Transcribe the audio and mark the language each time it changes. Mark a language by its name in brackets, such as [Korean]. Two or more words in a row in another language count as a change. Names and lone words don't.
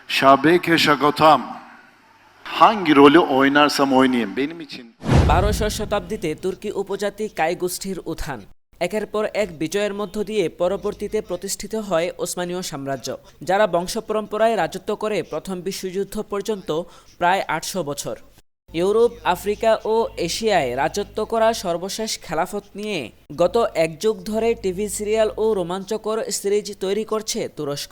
[Turkish] Şabeke Şagotam. Hangi rolü oynarsam oynayayım benim için [Bangla] 1200 শতাব্দীতে তুর্কি উপজাতি কাই গোষ্ঠীর উত্থান একের পর এক বিজয়ের মধ্য দিয়ে পরবর্তীতে প্রতিষ্ঠিত হয় ওসমানীয় সাম্রাজ্য, যারা বংশপরম্পরায় রাজত্ব করে প্রথম বিশ্বযুদ্ধ পর্যন্ত প্রায় 800 বছর। ইউরোপ, আফ্রিকা ও এশিয়ায় রাজত্ব করা সর্বশেষ খেলাফত নিয়ে গত এক যুগ ধরে টিভি সিরিয়াল ও রোমাঞ্চকর সিরিজ তৈরি করছে তুরস্ক।